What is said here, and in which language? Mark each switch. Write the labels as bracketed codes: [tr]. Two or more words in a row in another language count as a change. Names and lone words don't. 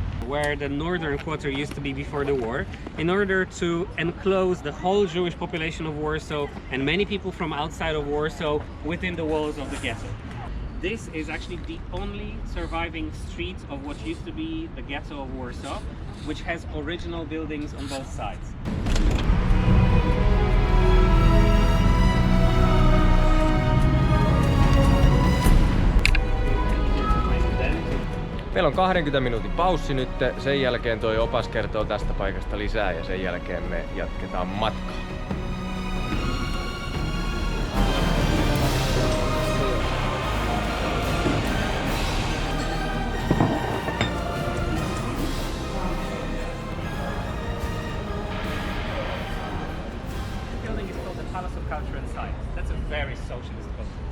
[en] Where the northern quarter used to be before the war, in order to enclose the whole Jewish population of Warsaw and many people from outside of Warsaw within the walls of the ghetto. This is actually the only surviving street of what used to be the ghetto of Warsaw, which has original buildings on both sides. [fi] Meillä on 20 minuutin paussi nyt, sen jälkeen toi opas kertoo tästä paikasta lisää ja sen jälkeen me jatketaan matkaa. [en] That's a very socialist concept.